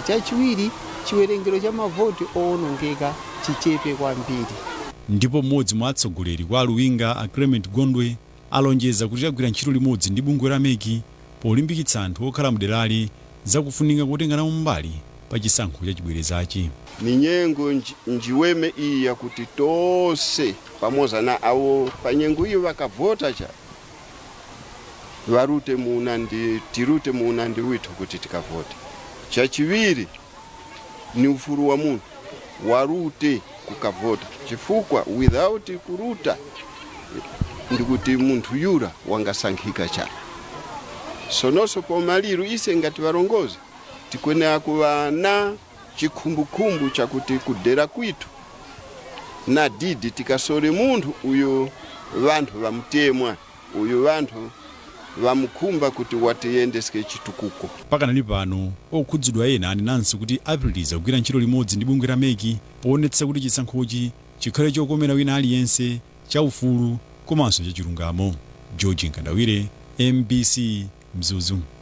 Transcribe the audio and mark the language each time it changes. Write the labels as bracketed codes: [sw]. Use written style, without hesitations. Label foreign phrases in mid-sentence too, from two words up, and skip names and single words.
[ny] Chachiwiri chiwerengero cha mavoti owonongeka chichepe kwambiri. Ndipo mmodzi mwa atsogoleri kwa Luwinga a Clement Gondwe alonjeza kuti agwira ntchito limodzi ndi bungwe la MEC polimbikitsa anthu okhala mderali zakufunika kutengana mbali pa chisankho chachibwerezachi. [tum] Ni nyengo njiweme iyi yakuti tonse pamoza na awo pa nyengo iyo vakavota cha varute muunandi, tirute muunandi withu kuti tikavote. Chachiwiri ni ufuru wa munhu warute kukavota, chifukwa without kuruta ndikuti munthu yura wangasankhika cha. Sonoso pomaliru ise ngati varongozi tikwenera kuva na chikhumbukhumbu chakuti kudera kwitu na didi tikasore munthu uyo vanthu vamutemwa, uyo vanthu vamukhumba kuti watiyendeseke chitukuko. [ny] Pakanali pano okhudzidwa ena anenanso kuti apitiriza kugwira ntchito limodzi ndi bungwe la MEC poonetsa kuti chisankhochi chikhale chokomera wina aliyense, chaufulu komanso chachilungamo. George Nkandawire, MBC, Mzuzu.